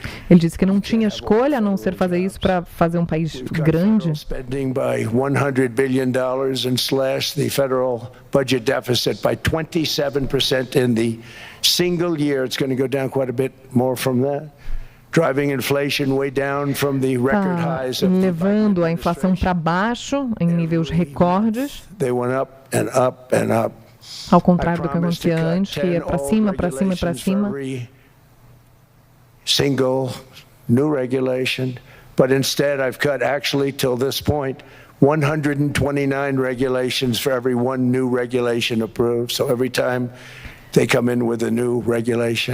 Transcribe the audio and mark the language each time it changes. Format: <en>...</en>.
<pt>Ele disse que não tinha escolha a não ser fazer isso para fazer um país grande.</pt> <en>Spending by $100 billion and slashed the federal budget deficit by 27% in the single year. It's going to go down quite a bit more from that. Driving inflation way down from the record highs of</en> <pt>levando a inflação para baixo em níveis recordes.</pt> <en>They went up and up and up.</en> <pt>Ao contrário do que acontecia antes, que ia para cima, para cima, para cima.</pt> <en>Single new regulation, but instead I've cut actually till this point 129 regulations for every one new regulation approved. So every time they come in with a new regulation.</en>